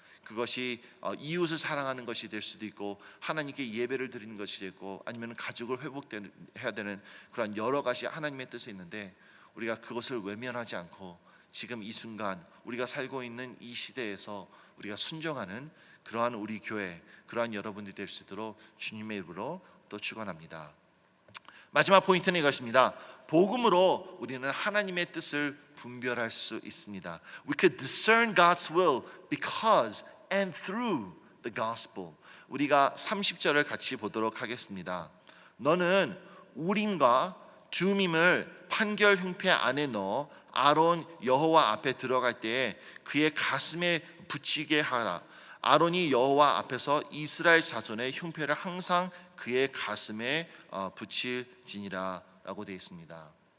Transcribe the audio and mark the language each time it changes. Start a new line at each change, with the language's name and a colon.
Korean: 그것이 이웃을 사랑하는 것이 될 수도 있고, 하나님께 예배를 드리는 것이 되고, 아니면 가족을 회복해야 되는 그런 여러 가지 하나님의 뜻이 있는데, 우리가 그것을 외면하지 않고 지금 이 순간 우리가 살고 있는 이 시대에서 우리가 순종하는 그러한 우리 교회, 그러한 여러분들이 될 수 있도록 주님의 이름으로 또 축원합니다. 마지막 포인트는 이것입니다. 복음으로 우리는 하나님의 뜻을 분별할 수 있습니다.
English: We could discern God's will because and through the gospel.
Korean: 우리가 30절을 같이 보도록 하겠습니다. 너는 우림과 둠임을 판결 흉패 안에 넣어 아론 여호와 앞에 들어갈 때에 그의 가슴에 붙이게 하라. 아론이 여호와 앞에서 이스라엘 자손의 흉패를 항상 그의 가슴에 붙일지니라 라고 되어 있습니다.